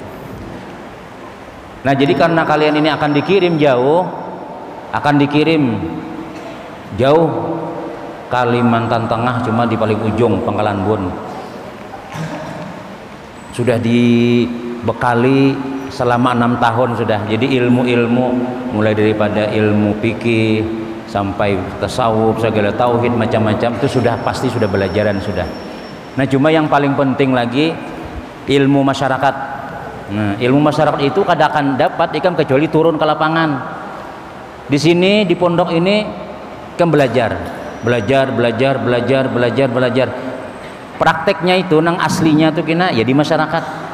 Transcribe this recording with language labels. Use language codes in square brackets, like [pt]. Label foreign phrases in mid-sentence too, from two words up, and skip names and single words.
[id] Nah jadi karena kalian ini akan dikirim jauh, Kalimantan Tengah, cuma di paling ujung Pangkalan Bun. Sudah dibekali selama 6 tahun sudah. Jadi ilmu-ilmu mulai daripada ilmu fikih sampai tasawuf, segala tauhid macam-macam itu pasti sudah belajaran sudah. Nah cuma yang paling penting lagi ilmu masyarakat. [bjn] Nah ilmu masyarakat itu kadang akan dapat ikam kecuali turun ke lapangan. Di sini di pondok ini ikam belajar. Prakteknya itu nang aslinya tuh kena ya di masyarakat.